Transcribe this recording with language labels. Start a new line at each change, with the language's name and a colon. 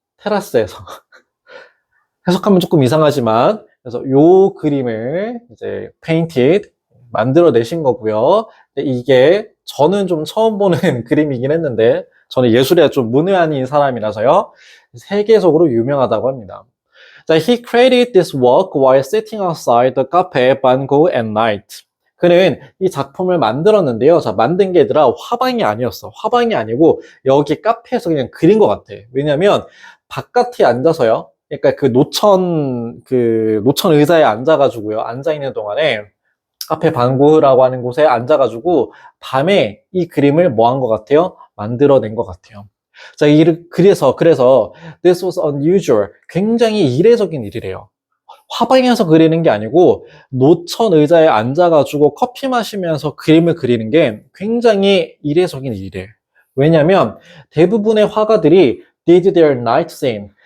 Korean: 테라스에서 해석하면 조금 이상하지만 그래서 요 그림을 이제 painted 만들어내신 거고요. 근데 이게 저는 좀 처음 보는 그림이긴 했는데 저는 예술에 좀 문외한인 사람이라서요. 세계적으로 유명하다고 합니다. 자,
English: he created this work while sitting outside the cafe Van Gogh at night.
Korean: 그는 이 작품을 만들었는데요. 자, 만든 게 아니라 화방이 아니었어. 화방이 아니고 여기 카페에서 그냥 그린 것 같아. 왜냐면 바깥에 앉아서요. 그러니까 그 노천 의자에 앉아가지고요. 앉아있는 동안에 카페 방구라고 하는 곳에 앉아가지고 밤에 이 그림을 뭐 한 것 같아요? 만들어낸 것 같아요. 자, 그래서
English: this was unusual.
Korean: 굉장히 이례적인 일이래요. 화방에서 그리는 게 아니고 노천 의자에 앉아가지고 커피 마시면서 그림을 그리는 게 굉장히 이례적인 일이래. 왜냐면 대부분의 화가들이
English: did their night scene.